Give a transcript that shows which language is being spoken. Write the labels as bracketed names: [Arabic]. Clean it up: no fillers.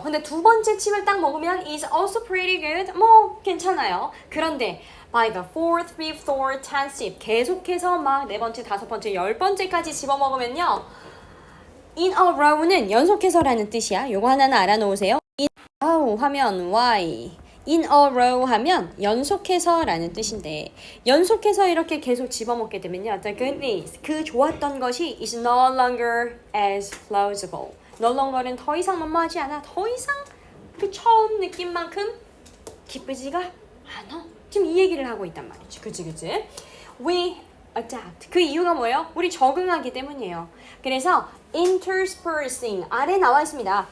[Korean] 근데 두 번째 칩을 딱 먹으면 [English] is also pretty good. [Korean] 뭐 괜찮아요. 그런데 [English] by the fourth, fifth, or tenth sip [Korean] 계속해서 막 네 번째, 다섯 번째, 열 번째까지 집어 먹으면요. in a row는 연속해서라는 뜻이야. 요거 하나는 알아놓으세요. in a row 하면 why? in a row 하면 연속해서라는 뜻인데 연속해서 이렇게 계속 집어먹게 되면요. [English] The goodness, [Korean] 그 좋았던 것이 [English] is no longer as plausible. [Korean] no longer는 더 이상 만만하지 않아. 더 이상 그 처음 느낌만큼 기쁘지가 않아. 지금 이 얘기를 하고 있단 말이지. 그치? [English] We adapt. [Korean] 그 이유가 뭐예요? 우리 적응하기 때문이에요. 그래서 interspersing 아래 나와 있습니다.